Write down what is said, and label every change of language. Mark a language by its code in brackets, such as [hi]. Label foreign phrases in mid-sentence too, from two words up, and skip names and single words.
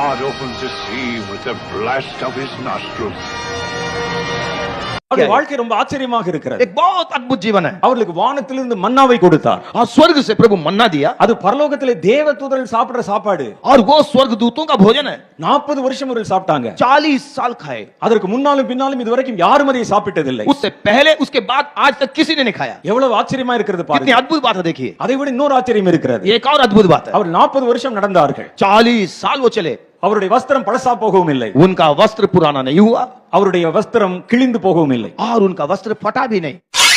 [en] opens the sea with a blast of his nostrils. [ta] அவருடைய வாழ்க்கை ரொம்ப ஆச்சரியமாக இருக்கிறது. [hi] एक बहुत अद्भुत जीवन है. [ta] அவர்களுக்கு வானத்திலிருந்து மன்னாவை கொடுத்தார். [hi] और स्वर्ग से प्रभु मन्ना दिया. [ta] அது பரலோகத்திலே தேவதூதர்கள் சாப்பிடுற சாப்பாடு. [hi] और वो स्वर्गदूतों का भोजन है. [ta] 40 வருஷம் அவர்கள் சாப்பிட்டாங்க. [hi] 40 साल खाए. [ta] அதற்கு முன்னாலும் பின்னாலும் இதுவரைக்கும் யாரும் அதை சாப்பிட்டதில்லை. [hi] उससे पहले उसके बाद आज तक किसी ने नहीं खाया. [ta] எவ்வளவு ஆச்சரியமா இருக்கிறது [hi] कितनी [ta] பாருங்க. [hi] अद्भुत बात है देखिए. [ta] அதை விட இன்னொரு ஆச்சரியம் இருக்கிறது. [hi] एक और अद्भुत बात है. [ta] அவர் 40 வருஷம் நடந்தார்கள். [hi] 40 साल वो चले. [ta] அவருடைய வஸ்திரம் பழசா போகவும் இல்லை. [hi] उनका वस्त्र पुराना नहीं हुआ. [ta] அவருடைய வஸ்திரம் கிழிந்து போகவும் இல்லை. [hi] और उनका वस्त्र फटा भी नहीं.